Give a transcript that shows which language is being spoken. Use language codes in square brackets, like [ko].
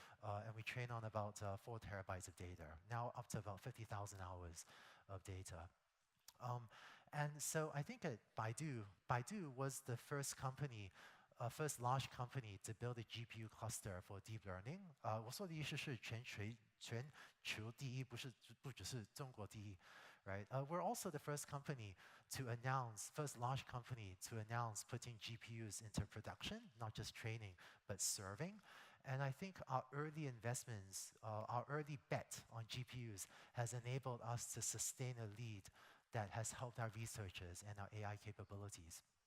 [en] And we train on about 4 terabytes of data, now up to about 50,000 hours of data. And so I think at Baidu was the first company, first large company to build a GPU cluster for deep learning. [zh] 我说的意思是全球第一，不只是中国第一。 [en] Right? We're also the first company to announce, first large company to announce putting GPUs into production, not just training, but serving. And I think our early investments, our early bet on GPUs has enabled us to sustain a lead that has helped our researchers and our AI capabilities.